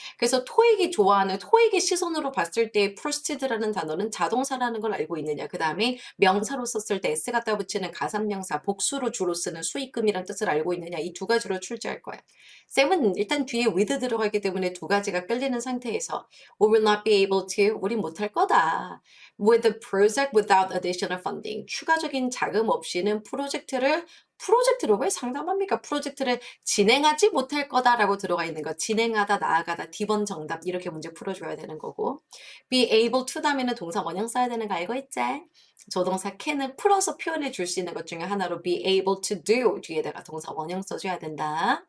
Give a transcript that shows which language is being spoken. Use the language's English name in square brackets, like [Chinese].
[Korean] 그래서 토익이 좋아하는 토익의 시선으로 봤을 때 프로스티드라는 단어는 자동사라는 걸 알고 있느냐. 그 다음에 명사로 썼을 때 s 갖다 붙이는 가산명사 복수로 주로 쓰는 수익금이라는 뜻을 알고 있느냐. 이 두 가지로 출제할 거야. 쌤은 일단 뒤에 with 들어가기 때문에 두 가지가 끌리는 상태에서 [English] We will not be able to. [Korean] 우린 못할 거다. [English] With the project without additional funding. [Korean] 추가적인 자금 없이는 프로젝트를 왜 상담합니까? 프로젝트를 진행하지 못할 거다라고 들어가 있는 거. 진행하다, 나아가다, D번 정답 이렇게 문제 풀어줘야 되는 거고. Be able to 다음에는 동사 원형 써야 되는 거 알고 있지? 조동사 can을 풀어서 표현해 줄 수 있는 것 중에 하나로 be able to do 뒤에다가 동사 원형 써줘야 된다.